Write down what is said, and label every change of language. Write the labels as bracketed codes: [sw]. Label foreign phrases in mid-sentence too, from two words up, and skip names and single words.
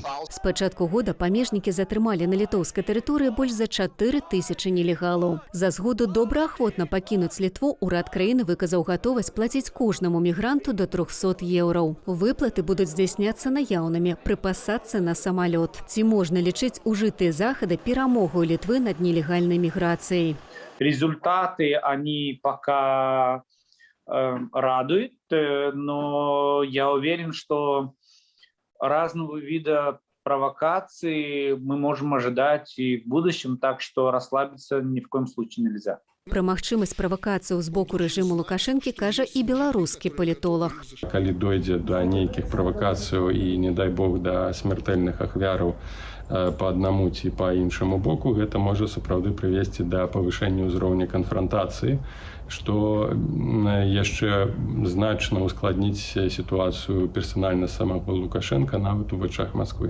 [be] З пачатку года памежнікі затрымалі на літоўскай тэрыторыі больш за 4000 нелегалаў. За згоду добраахвотна пакінуць Літву ўрад краіны выказаў гатовасць плаціць кожнаму мігранту до 300 еўраў. Выплаты будуць здзяйсняцца наяўнымі, пры пасадцы на самалёт. Ці можна лічыць ужытыя захады перамогу Литвы [ru] над нелегальной миграцией? Результаты, они пока радуют, но я уверен, что разного вида провокаций мы можем ожидать и в будущем, так что расслабиться ни в коем случае нельзя. [be] Пра магчымасць правакацыяў з боку рэжыму Лукашэнкі кажа і беларускі палітолог. Калі дойдзе да нейкіх правакацыяў і, не дай бог, да смертэльных ахвяраў па аднаму ці па іншаму боку, гэта можа сапраўды прывесці да павышэння ўзроўня канфрантацыі, што яшчэ значна ускладніць сітуацыю персанальна самого Лукашенка нават у вачах Масквы.